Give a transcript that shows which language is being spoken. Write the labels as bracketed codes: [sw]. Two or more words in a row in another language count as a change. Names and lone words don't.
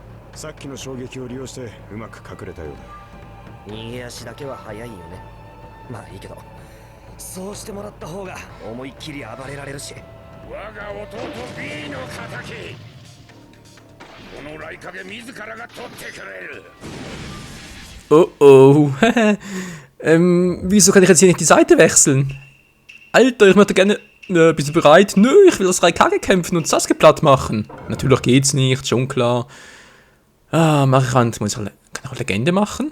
[ja] さっきの衝撃を利用してうまく隠れたようだ。逃げ足だけは速いよね。まあいいけど、そうしてもらった方が思いっきり暴れられるし。我が弟 B の敵、この雷影自らが取ってくれる。 Oh oh. [de] Wieso kann ich jetzt hier nicht die Seite wechseln? Alter, ich möchte gerne... bist du bereit? Nö, ich will das Raikage kämpfen und Sasuke platt machen. Natürlich geht's nicht, schon klar. Ah, kann ich auch Legende machen?